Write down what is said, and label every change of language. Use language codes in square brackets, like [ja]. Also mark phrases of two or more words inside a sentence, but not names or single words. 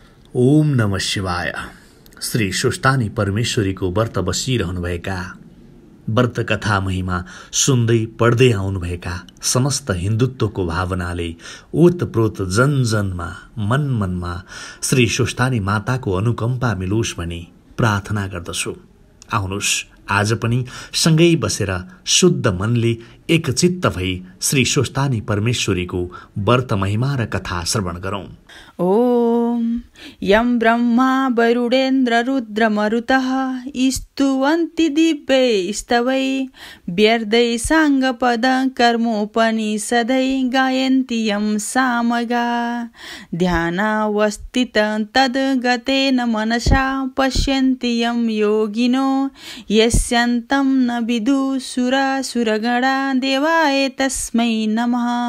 [sa] ओम नमः शिवाय। [ne] श्री सुस्तानी परमेश्वरीको व्रत बसिरहनुभएका, व्रत कथा महिमा सुन्दै पढ्दै आउनुभएका समस्त हिन्दुत्वको भावनाले ओतप्रोत जनजनमा मन मनमा श्री सुस्तानी माताको अनुकम्पा मिलोस् भनी प्रार्थना गर्दछु। आउनुहोस् आज पनि सँगै बसेर शुद्ध मनले एकचित्त भई श्री सुस्तानी परमेश्वरीको व्रत महिमा र कथा श्रवण गरौं। [sa] ओम यं ब्रह्मा वरुणेन्द्र रुद्र मरुतः स्तुवन्ति दिव्यै स्तवै व्यर्दै साङ्गपद कर्मोपनिषदै गायन्ति यं सामगा ध्यानावस्थित तद्गतेन मनसा पश्यन्ति यं योगिनो यस्यन्तं न विदुसुरासुरगणा देवाय तस्मै नमः।